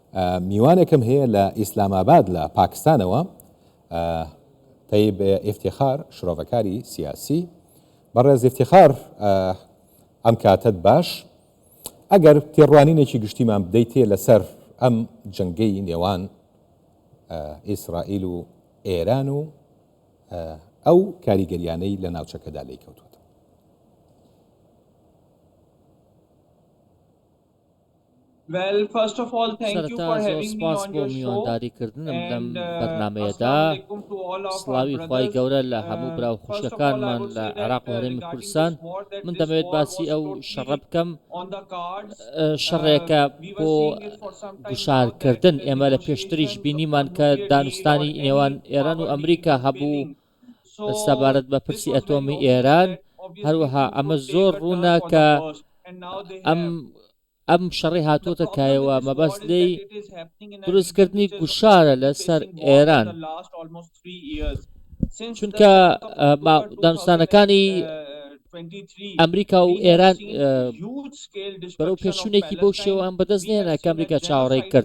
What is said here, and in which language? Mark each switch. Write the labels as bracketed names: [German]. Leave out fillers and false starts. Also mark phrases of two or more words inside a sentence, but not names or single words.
[Central Kurdish] میوانێکم هەیە لە ئیسلاماباد لە پاکستانەوە تەیب ئیفتیخار شرۆڤەکاری سیاسی بەڕێز ئیفتیخار ئەم کاتت باش ئەگەر تێڕوانینێکی گشتیمان بدەیتێ لەسەر ئەم جەنگەی نێوان ئیسرائیل و ئێران و ئەو کاریگەریانەی لە ناوچەکەدا لێی کەوتووە. [English] Well, first of all, thank you for having me on your show. And assalamualaikum to all of our brothers. First of all, I would say that regarding this war that this war was totally on the cards. We were seeing it for some time now that the negotiations [Central Kurdish] دانستانی نێوان ئێران و ئەمریکا هەبوو سەبارەت بە پرسی ئەتۆمی ئێران هەروەها ئەمە زۆر ڕوونا کە ئەم شەڕی هاتوۆتە کایەوە مەبەست لێی دروستکردنی گوشارە لەسەر ئێران چونکە دانستانەکانی ئەمریکا و ئێران بەرەو پێشوونێکی بەو شێوەیان بەدەست نێنا کە ئەمریکا چاوەڕێی کرد.